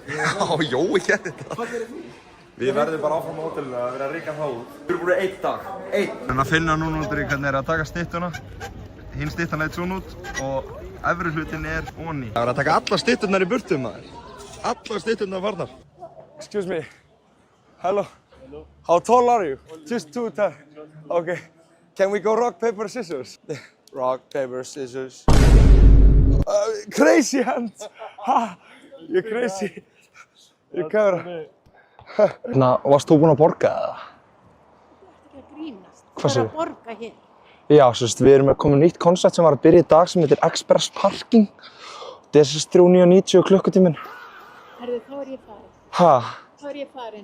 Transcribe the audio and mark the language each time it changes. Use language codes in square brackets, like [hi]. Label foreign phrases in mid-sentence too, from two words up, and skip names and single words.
[is] Já, Jói gerði þetta. Hvað gerir þú? Við verðum bara áfram á hótelinu að vera að reka það út. Við erum búin 1 dag. 1. Við erum að finna núna út í hvernig er að taka styttuna. Hinn styttan leit svona út og efri hlutin er onni. Það er að taka alla stytturnar í burtu maður. Alla stytturnar farnar. [en] Excuse me. Hello. Hello. How tall are you? Just 2 tall. Okay. Can we go rock, paper, scissors? Rock, paper, scissors. Crazy hands. Ha. You're crazy. You're camera. [is] Varst þú búinn að borga eða? Þú ert ekki að grínast. Hvað Þú segirðu? ert að borga hér. Já, við erum komið nýtt koncept sem var að byrja í dag sem heitir Express Parking. Þetta er 3,90 klukkutíminn. Herðu, þá er ég farin. Ha? Þá er ég farin.